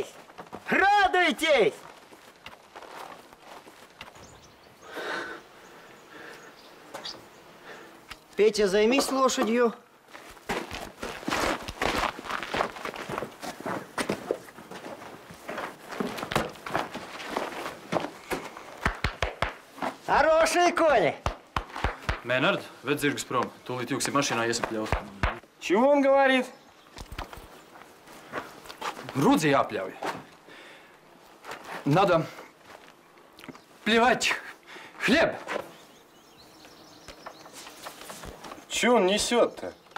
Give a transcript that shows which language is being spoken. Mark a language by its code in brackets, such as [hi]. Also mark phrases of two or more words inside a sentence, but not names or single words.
[ru] Радуйтесь! Петя, займись лошадью. Хорошие кони! [lv] Mēnārd, ved zirgus prom. Tūlīt jūksim mašīnā iesapļaut. [ru] Чего он говорит? [lv] Rudzi jāpļauj. [ru] Надо плевать хлеб. Чё он несет-то?